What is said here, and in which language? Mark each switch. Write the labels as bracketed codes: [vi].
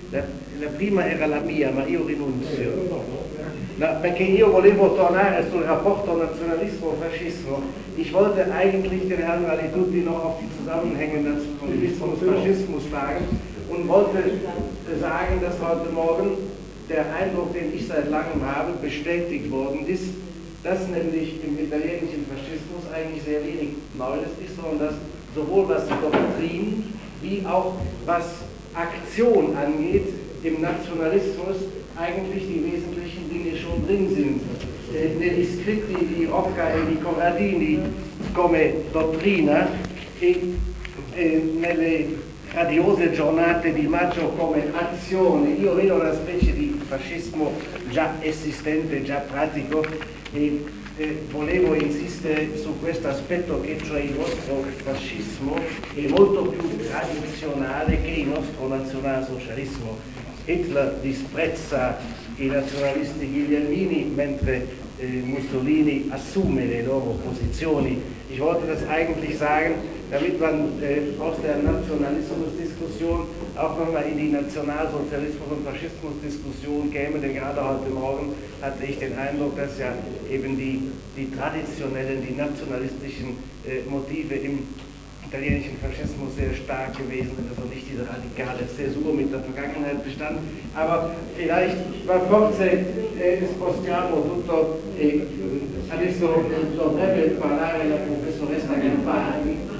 [it] La prima era la mia, ma io rinunzio. No, perché io volevo tornare sul rapporto nazionalismo-fascismo. [de] Ich wollte eigentlich den Herrn Valli tutti noch auf die Zusammenhänge Nationalismus-Faschismus fragen. Und wollte sagen, dass heute Morgen der Eindruck, den ich seit langem habe, bestätigt worden ist, dass nämlich im italienischen Faschismus eigentlich sehr wenig Neues ist, sondern dass sowohl was die Doktrin wie auch was Aktion angeht, im Nationalismus eigentlich die wesentlichen Dinge schon drin sind. [it] Negli scritti di Rocca e di Corradini come dottrina e nelle radiose giornate di maggio come azione, io vedo una specie di fascismo già esistente, già pratico, e volevo insistere su questo aspetto, che cioè il vostro fascismo è molto più tradizionale che il nostro nazionalsocialismo. Hitler disprezza i nazionalisti guglielmini, mentre Mussolini assume le loro posizioni. [de] Ich wollte das eigentlich sagen, damit man aus der Nationalismusdiskussion auch nochmal in die Nationalsozialismus- und Faschismusdiskussion käme, denn gerade heute Morgen hatte ich den Eindruck, dass ja eben die traditionellen, die nationalistischen Motive im italienischen Faschismus sehr stark gewesen sind, also nicht diese radikale Zäsur mit der Vergangenheit bestand. Aber vielleicht, [it] per forza, spostiamo tutto. Adesso dovrebbe parlare la professoressa Campani.